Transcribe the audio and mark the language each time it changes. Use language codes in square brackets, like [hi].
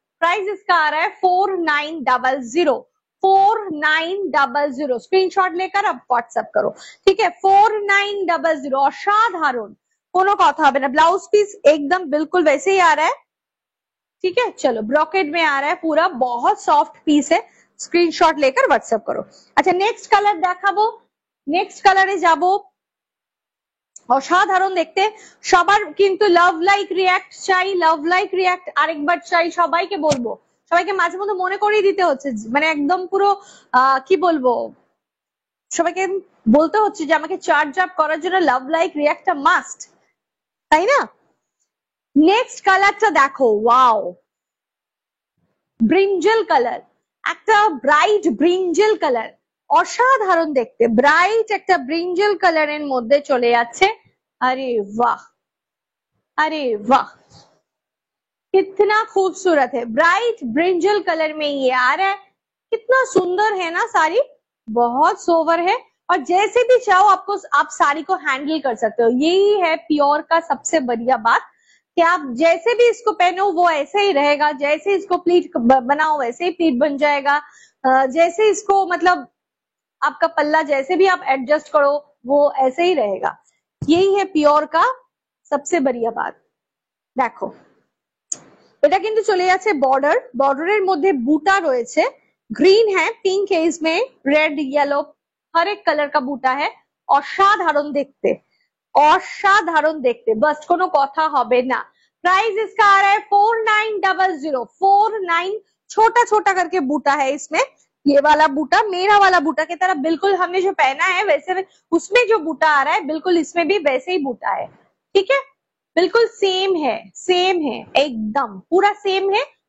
[hi] Price इसका आ रहा है 4900, 4900। स्क्रीनशॉट लेकर आप व्हाट्सएप करो, ठीक है, 4900, असाधारण, [bn] कोनो কথা হবে না। [hi] ब्लाउज पीस एकदम बिल्कुल वैसे ही आ रहा है, ठीक है। चलो ब्रॉकेट में आ रहा है पूरा, बहुत सॉफ्ट पीस है, स्क्रीनशॉट लेकर व्हाट्सएप करो। अच्छा नेक्स्ट कलर [bn] দেখাবো, নেক্সট কালারে যাব, অসাধারণ দেখতে। সবার কিন্তু লাভ লাইক রিয়াক্ট চাই, লাভ লাইক রিয়াক্ট আরেকবার চাই, সবাইকে বলবো, সবাইকে মাঝে মধ্যে মনে করিয়ে দিতে হচ্ছে, মানে একদম পুরো কি বলবো, সবাইকে বলতে হচ্ছে যে আমাকে চার্জ আপ করার জন্য লাভ লাইক রিয়াক্টটা মাস্ট, তাই না। নেক্সট কালারটা দেখো, ওয়াও, ব্রিঞ্জল কালার, একটা ব্রাইট ব্রিঞ্জল কালার, অসাধারণ দেখতে, ব্রাইট একটা ব্রিঞ্জল কালারের মধ্যে চলে যাচ্ছে। [hi] अरे वाह, अरे वाह, कितना खूबसूरत है, ब्राइट ब्रिंजल कलर में ये आ रहा है, कितना सुंदर है ना साड़ी, बहुत सोवर है। और जैसे भी चाहो आपको, आप साड़ी को हैंडल कर सकते हो, यही है प्योर का सबसे बढ़िया बात, कि आप जैसे भी इसको पहनो वो ऐसे ही रहेगा, जैसे इसको प्लीट बनाओ वैसे ही प्लीट बन जाएगा, जैसे इसको मतलब आपका पल्ला जैसे भी आप एडजस्ट करो वो ऐसे ही रहेगा, यही है পিওর का सबसे बढ़िया बात। [bn] দেখো এটা কিন্তু চলে যাচ্ছে বর্ডার, বর্ডারের মধ্যে বুটা রয়েছে, [hi] ग्रीन है, पिंक है, इसमें रेड येलो हर एक कलर का बूटा है, [bn] অসাধারণ দেখতে, অসাধারণ দেখতে, বাস কোনো কথা হবে না। [hi] प्राइस इसका आ रहा है 4900। 49, छोटा छोटा करके बूटा है इसमें। ये वाला बूटा मेरा वाला बूटा की तरह बिल्कुल हमने जो पहना है वैसे में, उसमें जो बूटा आ रहा है बिल्कुल इसमें भी वैसे ही बूटा है। ठीक है, बिल्कुल सेम है, सेम है, एकदम पूरा सेम है।